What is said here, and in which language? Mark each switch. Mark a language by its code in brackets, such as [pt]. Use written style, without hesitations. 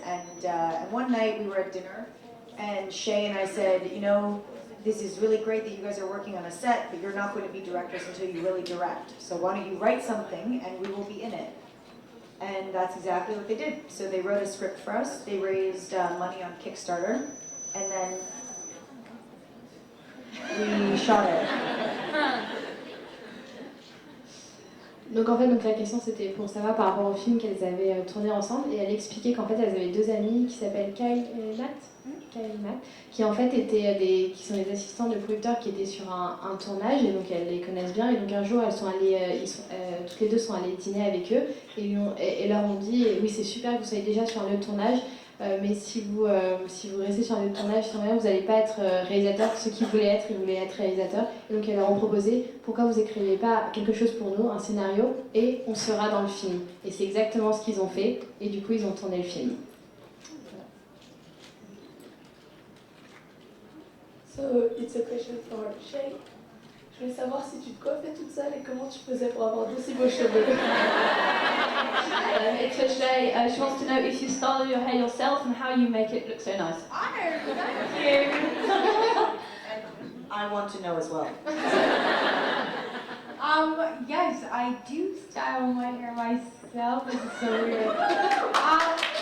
[en] And one night we were at dinner, and Shay and I said, you know, this is really great that you guys are working on a set, but you're not going to be directors until you really direct. So why don't you write something and we will be in it? And that's exactly what they did. So they wrote a script for us, they raised money on Kickstarter, and then we shot it. [fr] Donc en fait, la question c'était pour savoir par rapport au film qu'elles avaient tourné ensemble, et elle expliquait qu'en fait elles avaient 2 amis qui s'appellent Kyle et Matt, qui en fait qui sont des assistants de producteurs qui étaient sur un tournage, et donc elles les connaissent bien, et donc un jour elles sont allées, toutes les deux sont allées dîner avec eux, et leur ont dit oui, c'est super que vous soyez déjà sur un lieu de tournage, mais si vous restez sur un lieu de tournage, vous n'allez pas être réalisateur. Ceux qui voulaient être, ils voulaient être réalisateurs. Et donc elles leur ont proposé, pourquoi vous écrivez pas quelque chose pour nous, un scénario, et on sera dans le film. Et c'est exactement ce qu'ils ont fait, et du coup ils ont tourné le film. [en] So, it's a question for Shay. [fr] Je voulais savoir si tu te coiffais toute seule et comment tu faisais pour avoir d'aussi beaux cheveux. [en] It's for Shay. She wants to know if you style your hair yourself and how you make it look so nice. Thank you. I want to know as well. Yes, I do style my hair myself. This is so weird.